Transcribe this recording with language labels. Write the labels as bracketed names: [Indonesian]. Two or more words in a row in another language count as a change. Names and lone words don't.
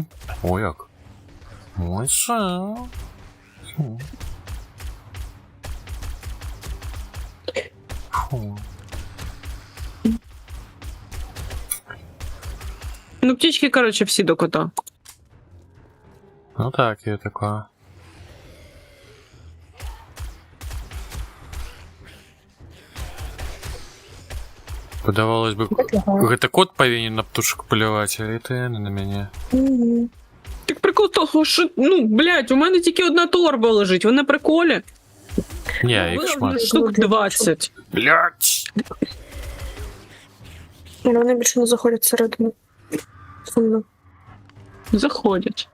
[Ukrainian] О, як? Ой, це. Фу. Ну, птічки, коротше, всі до кота. Ну так, є така. [Belarusian] Подавалось бы, гэта кот павінен на птушак паляваць, а это яны на мяне. [Ukrainian] Угу. Так прикол того, що, ну, блядь, у мене тільки одна торба лежить, ви на приколі? Ні, їх шмат. Штук 20. Блять! Але вони більше не заходять всередину. Сумно. Заходять.